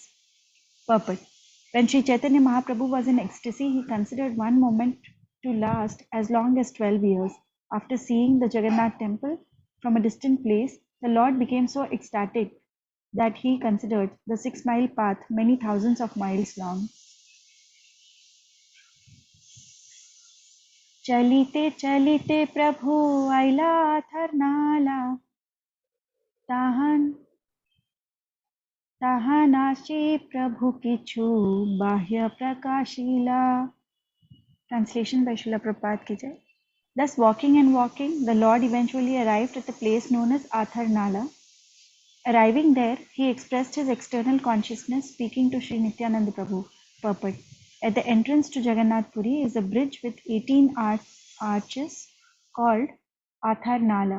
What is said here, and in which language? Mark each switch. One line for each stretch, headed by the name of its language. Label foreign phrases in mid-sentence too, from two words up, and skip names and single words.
English: Purport: When Sri Chaitanya Mahaprabhu was in ecstasy, he considered one moment to last as long as 12 years. After seeing the Jagannath temple from a distant place, the Lord became so ecstatic that he considered the 6-mile path many thousands of miles long.
Bangla: চলিতে চলিতে প্রভু আইলা থরনালা তাহানাশী প্রভু কিছু বাহ্য প্রকাশিলা.
English: Translation by Srila Prabhupada ki jai. Thus walking and walking, the Lord eventually arrived at the place known as Atharnala. Arriving there, he expressed his external consciousness speaking to Sri Nityananda Prabhu. Purport: At the entrance to Jagannath Puri is a bridge with 18 arches called Atharnala.